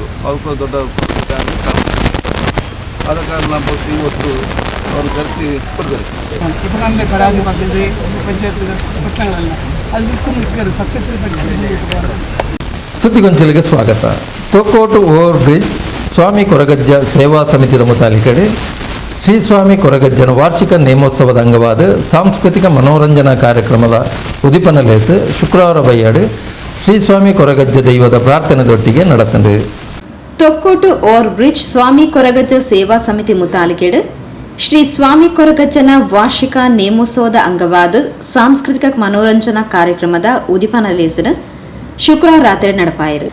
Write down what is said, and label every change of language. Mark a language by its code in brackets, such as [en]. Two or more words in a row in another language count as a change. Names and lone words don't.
[kn] ಅವ್ರಿಗೂ ದೊಡ್ಡ ಆದ ಕಾರಣ ಇವತ್ತು ಅವರು ಕರೆಸಿ ಕೊಡ್ತಾರೆ. ಸುದ್ದಿಗೊಂಚಲಿಗೆ ಸ್ವಾಗತ. [tcy] ತೊಕ್ಕೋಟು ಓವರ್ ಬ್ರಿಡ್ಜ್ ಸ್ವಾಮಿ ಕೊರಗಜ್ಜ ಸೇವಾ ಸಮಿತಿಯ ಮುತಾಲಿಕಡೆ ಶ್ರೀ ಸ್ವಾಮಿ ಕೊರಗಜ್ಜನ ವಾರ್ಷಿಕ ನೇಮೋತ್ಸವದ ಅಂಗವಾದ ಸಾಂಸ್ಕೃತಿಕ ಮನೋರಂಜನಾ ಕಾರ್ಯಕ್ರಮದ ಉದಿಪನ ಲೇಸು ಶುಕ್ರವಾರ ಬೈಯಾಡು ಶ್ರೀ ಸ್ವಾಮಿ ಕೊರಗಜ್ಜ ದೈವದ ಪ್ರಾರ್ಥನೆದೊಟ್ಟಿಗೆ ನಡೆತಂಡು. ತೊಕ್ಕೋಟು ಓವರ್ ಬ್ರಿಡ್ಜ್ ಸ್ವಾಮಿ ಕೊರಗಜ್ಜ ಸೇವಾ ಸಮಿತಿ ಮುತಾಲಿಕೆಡು ಶ್ರೀ ಸ್ವಾಮಿ ಕೊರಗಜ್ಜನ ವಾರ್ಷಿಕ ನೇಮೋತ್ಸವದ ಅಂಗವಾದ ಸಾಂಸ್ಕೃತಿಕ ಮನೋರಂಜನಾ ಕಾರ್ಯಕ್ರಮದ ಉದಿಪನ ಲೇಸಿನ ಶುಕ್ರವಾರ ರಾತ್ರಿ ನಡಪಾಯಿರು.